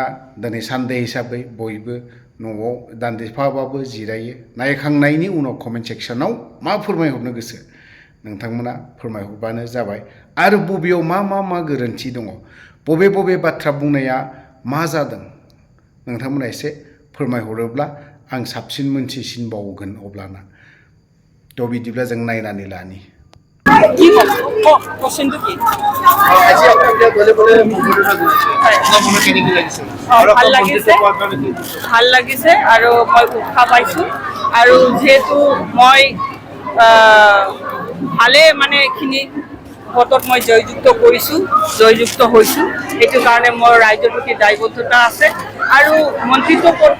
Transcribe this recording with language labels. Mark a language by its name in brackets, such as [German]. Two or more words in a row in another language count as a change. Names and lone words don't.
[Bodo] दिनै सानडे हिसाबै बयबो न'आव दान्दिफाबाबो जिरायो नायखांनायनि उनाव [English] comment section [Bodo] मा फोरमायहरनो गोसो नोंथांमोना फोरमायहरबानो जाबाय आरो बबेयाव मा गोरोन्थि दङ बबे बाथ्रा बुंनाया मा जादों नोंथांमोना एसे फोरमायहरोब्ला आं साबसिन मोनथिसिनबावगोन अब्लाना थ' बिदिब्ला जों नायनानै लानि [Assamese] ভাল লাগিছে আৰু মই উৎসাহ পাইছোঁ আৰু যেহেতু মই ভালে মানে এইখিনি ভোটত মই জয়যুক্ত হৈছোঁ এইটো কাৰণে মোৰ ৰাইজৰ প্ৰতি দায়বদ্ধতা আছে আৰু মন্ত্ৰিত্ব পদটো